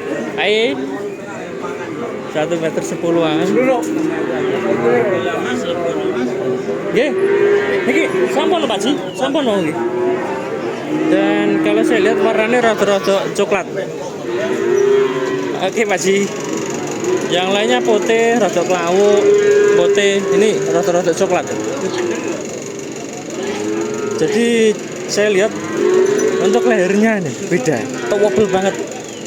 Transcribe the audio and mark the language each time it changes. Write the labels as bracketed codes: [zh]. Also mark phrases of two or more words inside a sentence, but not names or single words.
[id] 1 meter 10-an. [jv] Nggih. Niki sampun Pak Ji, sampun nggih. [id] Dan kalau saya lihat warnanya rada-rada coklat. Oke Pak Ji. Yang lainnya putih, [jv] rada klawu, [id] putih. Ini rada-rada coklat. Jadi saya lihat untuk lehernya nih beda, towable banget.